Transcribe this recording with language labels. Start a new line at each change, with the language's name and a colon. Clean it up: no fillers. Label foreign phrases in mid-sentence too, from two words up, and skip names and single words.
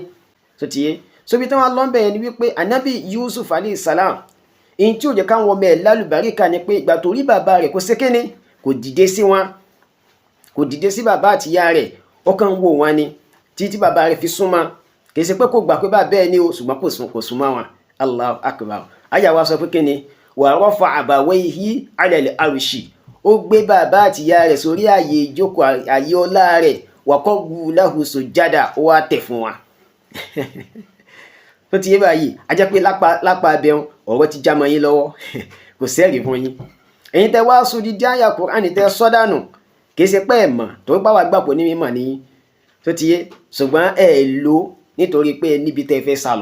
Yoruba: Sọ ti yé sobi tí wọ́n lọ ń bẹ̀rẹ̀ ni wípé ànábì Yusuf
Arabic: عليه السلام
Yoruba: èyí tí ò jẹ́ káwọn ọmọ ẹ̀ lálùbáríkà ni pé ìgbà tó rí bàbá rẹ̀ kó ṣe kíni kò dìde sí wọn kò dìde sí bàbá àti ìyá rẹ̀ ó kàn ń wò wọn ni títí bàbá rẹ̀ fi súnmọ́ kì í ṣe pé kò gbà pé bàbá ẹ̀ ní o ṣùgbọ́n kò súnmọ́ wọn.
Arabic: الله أكبر
Yoruba: àyà wa sọ pé kíni
Arabic: ورفع أبويه على العرش
Yoruba: ó gbé bàbá àti ìyá rẹ̀ sórí ààyè ìjókòó ààyè ọlá rẹ̀
Arabic: وخروا له سجدا
Yoruba: ó wá tẹ̀ fún wa. Tó ti yé báyìí a jẹ́ pé lápá abẹ́hùn ọ̀rọ̀ ti já mọ́ yín lọ́wọ́ kò sẹ́rì fún yín. Ẹ̀yin tẹ́ wá sódì dí àyà Kùránì tẹ́ sọ́dánù kì í ṣe pé ẹ̀ mọ̀ tó bá wà gbàpọ̀ ní mímọ̀ ní tó ti yé ṣùgbọ́n ẹ̀ lò nítorí pé níbi tẹ́ fẹ́ sálọ.